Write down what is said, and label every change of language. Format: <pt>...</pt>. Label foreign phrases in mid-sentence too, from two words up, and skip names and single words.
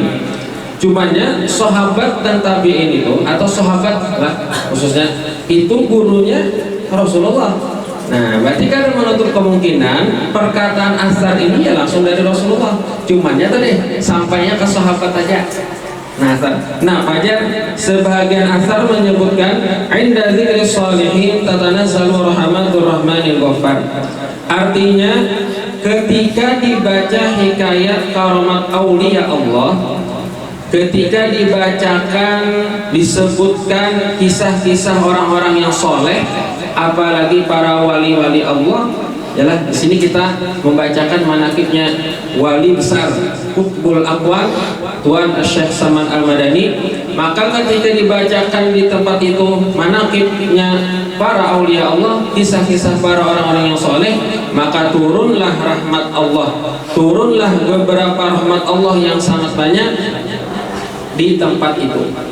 <id>Cumannya sahabat dan tabi'in itu atau sahabat lah khususnya itu gurunya Rasulullah. Nah, berarti kan menutup kemungkinan perkataan asar ini ya langsung dari Rasulullah. Cumannya tadi sampainya ke sahabat aja. Nah, Fajar sebagian asar menyebutkan</id> <ar>عند ذكر الصالحين تتنزل رحمة الرحمن الغفار.</ar> <id>Artinya ketika dibaca hikayat karamat</id> <ar>أولياء الله,</ar> <id>ketika dibacakan disebutkan kisah-kisah orang-orang yang soleh, apalagi para wali-wali Allah, yalah di sini kita membacakan manaqibnya wali besar Qutbul Aqwam Tuan Syekh Samad Al-Madani. Maka ketika dibacakan di tempat itu manaqibnya para</id> <ar>أولياء الله,</ar> <id>kisah-kisah para orang-orang yang soleh, maka turunlah rahmat Allah, turunlah beberapa rahmat Allah yang sangat banyak di tempat itu.</id>